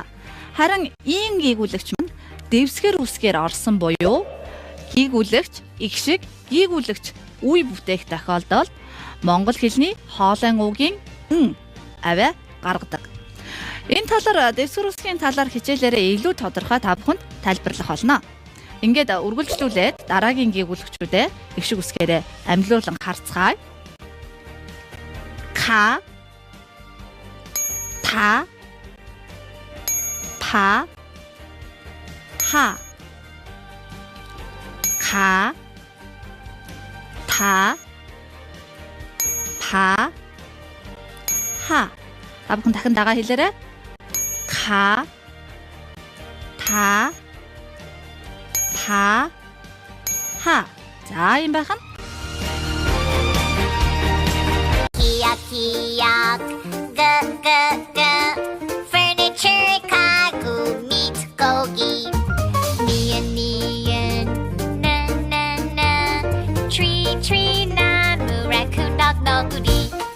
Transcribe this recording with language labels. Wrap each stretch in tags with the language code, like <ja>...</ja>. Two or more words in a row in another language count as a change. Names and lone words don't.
<mn>Харин ийн гийгүүлэгч маань дэвсгэр үсгээр орсон буюу гийгүүлэгч их шиг гийгүүлэгч үе бүтээх тохиолдолд монгол хэлний хоолойн үгийн авиа гаргадаг. Энэ талаар дэвсгэр үсгийн талаар хичээлээрээ илүү тодорхой та бүхэнд тайлбарлах болно. Ингээд үргэлжлүүлээд дараагийн гийгүүлэгчүүдээ их шиг үсгээрээ амьлуулан харцгаая.</mn> <ko>카, 타, 파, 하. 가, 타, 파, 하.</ko> <mn>다 бүхэн дахин дагаа хэлээрэй.</mn> <ko>가, 타, 파, 하.</ko> <mn>자, 임 байх нь</mn> <ko>기역 끄끄끄 furniture 가구 meat 고기 니은 나나나 tree 나무</ko> <en>raccoon dog</en> <ko>너구리</ko>